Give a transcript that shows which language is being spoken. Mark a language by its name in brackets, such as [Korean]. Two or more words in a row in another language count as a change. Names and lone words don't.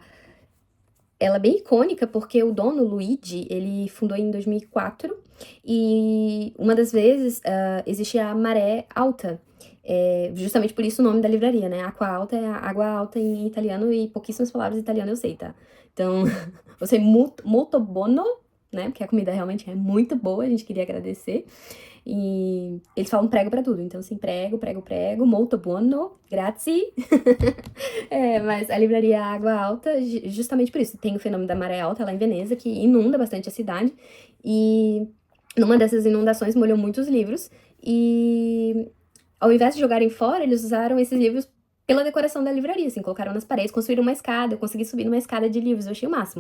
[Portuguese] Ela ela é bem icônica porque o dono, Luigi, ele fundou em 2004 e uma das vezes existia a maré alta. Justamente por isso o nome da livraria, né? Aqua alta é água alta em italiano e pouquíssimas palavras em italiano eu sei, tá? Então, eu sei [Italian] molto buono, [Portuguese] né? Porque a comida realmente é muito boa, a gente queria agradecer. E eles falam prego pra tudo, então assim, [Italian] prego, prego, prego, molto buono, grazie. [Portuguese] Mas a livraria Água Alta, justamente por isso, tem o fenômeno da maré alta lá em Veneza, que inunda bastante a cidade, e numa dessas inundações molhou muitos livros, e ao invés de jogarem fora, eles usaram esses livros pela decoração da livraria, assim, colocaram nas paredes, construíram uma escada, eu consegui subir numa escada de livros, eu achei o máximo.